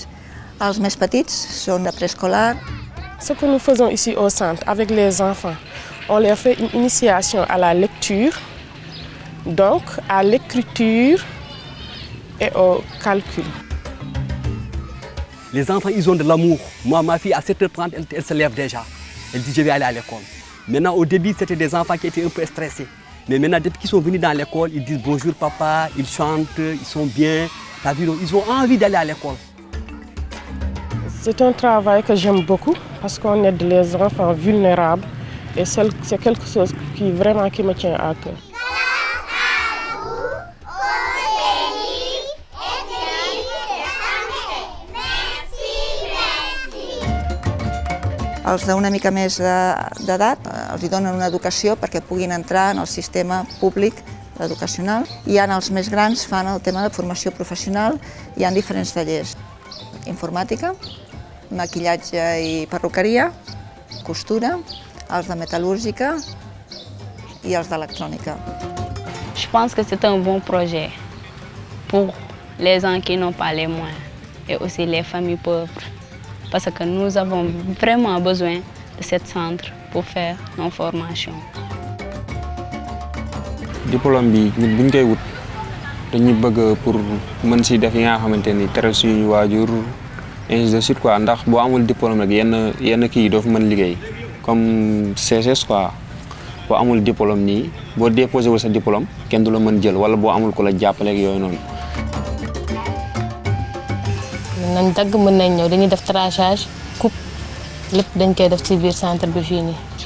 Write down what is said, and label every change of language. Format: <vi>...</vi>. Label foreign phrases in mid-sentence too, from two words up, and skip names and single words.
<ca>Els més petits són de préscolaire.</ca> <fr>Ce que nous faisons ici au centre avec les enfants, on leur fait une initiation à la lecture, donc à l'écriture et au calcul. Les enfants, ils ont de l'amour. Moi, ma fille, à 7h30, elle se lève déjà. Elle dit, je vais aller à l'école. Maintenant, au début, c'était des enfants qui étaient un peu stressés. Mais maintenant, depuis qu'ils sont venus dans l'école, ils disent bonjour papa, ils chantent, ils sont bien. Ils ont envie d'aller à l'école. C'est un travail que j'aime beaucoup parce qu'on aide les enfants vulnérables et c'est quelque chose qui me tient à cœur.</fr> <ca>Els d'una mica més d'edat els donen una educació perquè puguin entrar en el sistema públic educacional. I els més grans fan el tema de formació professional. Hi ha diferents tallers: informàtica, maquillatge i perruqueria, costura, els de metal·lúrgica i els d'electrònica.</ca> <fr>Je pense que c'est un bon projet pour les gens qui n'ont pas les moyens et aussi les familles pauvres. Parce que nous avons vraiment besoin de ce centre pour faire nos formations.</fr> <wo>Diplôme bi ñun buñ koy wut dañuy bëgg pour mën si def yi nga xamante ni teral suñu waajur</wo> <fr>ainsi de suite quoi,</fr> <wo>ndax boo amul diplôme rek yenn kii doo fi mën liggéey comme CSS quoi. Boo amul diplôme nii boo déposé wul sa diplôme kenn du la mën jël wala boo amul ko la jàppale ak yooyu noonu. nañ dagg mën nañ ñëw dañuy def</wo> <fr>traçage coupe</fr> <wo>lépp dañ koy def ci biir centre bi fii nii.</wo>